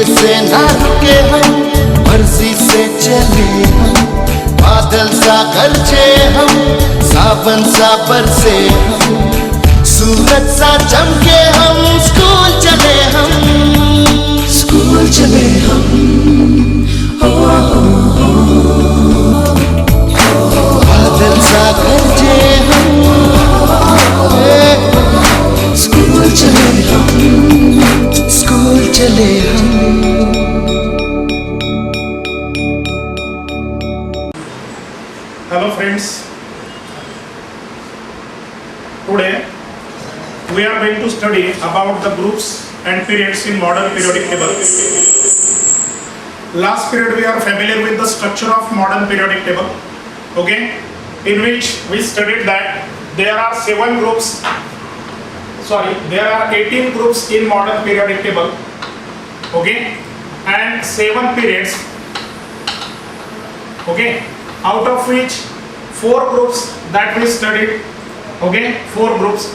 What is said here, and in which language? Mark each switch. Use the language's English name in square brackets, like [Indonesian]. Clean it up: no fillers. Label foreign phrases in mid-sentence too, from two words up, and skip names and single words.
[Hindi] से ना रुके हम, मर्जी से चले हम, बादल सा गरजे हम, सावन सा बरसे हम, सूरज सा चमके हम, स्कूल चले हम, स्कूल चले हम, बादल सा गरजे हम, स्कूल चले हम, स्कूल चले हम। [English] Hello friends, today we are going to study about the groups and periods in modern periodic table. Last period we are familiar with the structure of modern periodic table, okay, in which we studied that there are 18 groups in modern periodic table, okay, and 7 periods, okay, out of which 4 groups that we studied, okay, 4 groups.